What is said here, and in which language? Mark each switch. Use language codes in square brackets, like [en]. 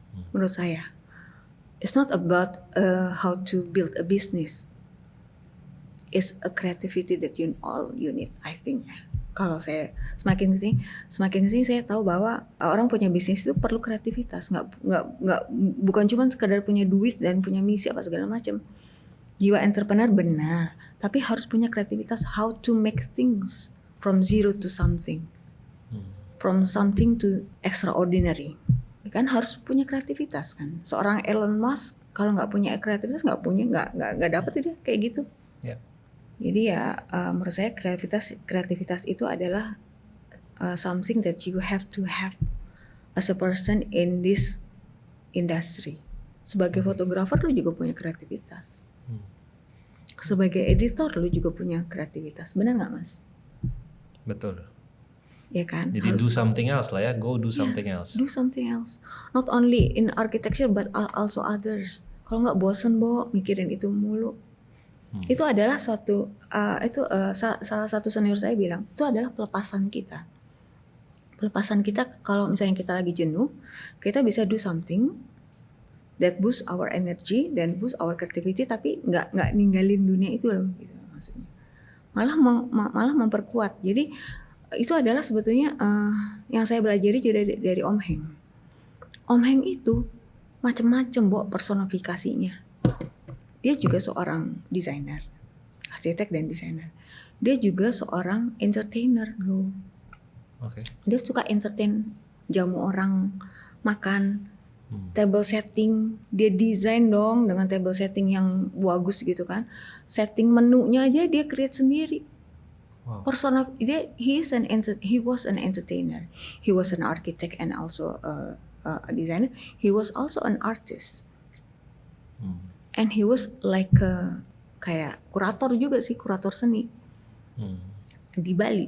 [id] Menurut saya, [en] it's not about how to build a business. It's a creativity that you need, I think. [id] Kalau saya semakin kesini saya tahu bahwa orang punya bisnis itu perlu kreativitas, nggak bukan cuma sekadar punya duit dan punya misi apa segala macam. Jiwa entrepreneur benar, tapi harus punya kreativitas [en] how to make things from zero to something, from something to extraordinary. [id] Kan harus punya kreativitas kan. Seorang Elon Musk kalau nggak punya kreativitas nggak dapat dia kayak gitu. Jadi ya menurut saya kreativitas itu adalah [en] something that you have to have as a person in this industry. [id] Sebagai fotografer lu juga punya kreativitas. Sebagai editor lu juga punya kreativitas. Benar nggak Mas? Betul. Ya kan? [en] Jadi do something else lah ya, go do something else. Do something else. Not only in architecture but also others. [id] Kalau nggak bosen mikirin itu mulu. Itu adalah salah satu senior saya bilang, itu adalah pelepasan kita. Pelepasan kita kalau misalnya kita lagi jenuh, kita bisa [en] do something that boost our energy [id] dan [en] boost our creativity, [id] tapi nggak ninggalin dunia itu loh, gitu maksudnya. Malah memperkuat. Jadi itu adalah sebetulnya yang saya pelajari juga dari Om Heng. Om Heng itu macam-macam personifikasinya. Dia juga seorang desainer, arsitek dan desainer. Dia juga seorang entertainer loh. Dia suka entertain, jamu orang, makan, table setting. Dia desain dong dengan table setting yang bagus gitu kan. Setting menunya aja dia create sendiri. Wow. [en] Persona dia he was an entertainer, he was an architect and also a designer. He was also an artist, and he was like [id] kayak kurator juga sih, kurator seni di Bali.